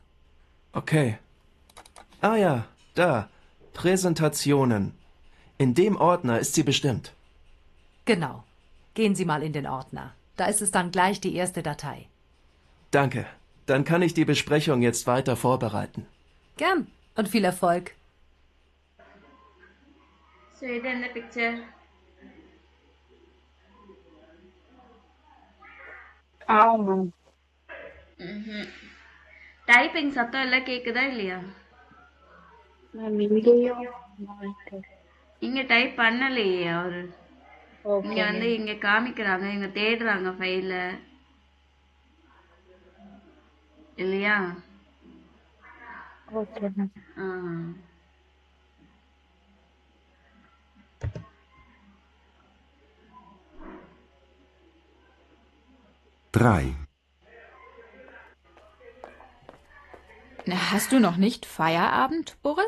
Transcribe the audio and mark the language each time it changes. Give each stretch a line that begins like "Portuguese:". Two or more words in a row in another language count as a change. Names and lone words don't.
German: Okay. Ah ja, da. Präsentationen. In dem Ordner ist sie bestimmt. Genau. Gehen Sie mal in den Ordner. Da ist es dann gleich die erste Datei. Danke. Dann kann ich die Besprechung jetzt weiter vorbereiten. Gern und viel Erfolg.
Tamil: ஸோ இது என்ன பிக்சர்? ஆமா டைப்பிங் சத்தம் எல்லாம் கேக்குதா இல்லையா? மேம் இங்கேயும் monitor. இங்க டைப் பண்ணலையே அவரு. ஓகே இங்க வந்து இங்க காமிக்கிறாங்க, இங்க தேடுறாங்க ஃபைல இல்லையா?
English: okay ma'am ஆ.
German: Drei. Hast du noch nicht Feierabend, Boris?